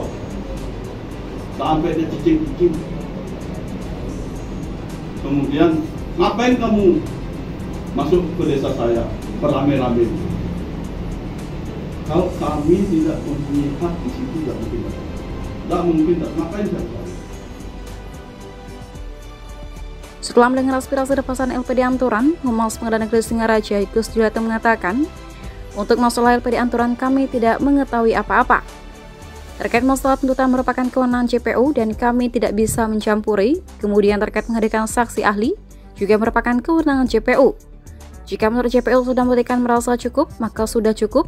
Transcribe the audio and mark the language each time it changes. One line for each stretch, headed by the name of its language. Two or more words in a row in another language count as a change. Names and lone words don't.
Indonesian: Sampai dia cicing-cicing. Kemudian, ngapain kamu masuk ke desa saya beramai-ramai? Kalau kami tidak mempunyai hak di situ, tidak mungkin. Ngapain saya? Setelah mendengar aspirasi Deposan LPD Anturan, Humas Pengadilan Negeri Singaraja Gus Juliarto mengatakan, untuk masalah LPD Anturan kami tidak mengetahui apa-apa. Terkait masalah tuntutan merupakan kewenangan JPU dan kami tidak bisa mencampuri. Kemudian terkait menghadirkan saksi ahli juga merupakan kewenangan JPU. Jika menurut JPU sudah membuktikan merasa cukup, maka sudah cukup.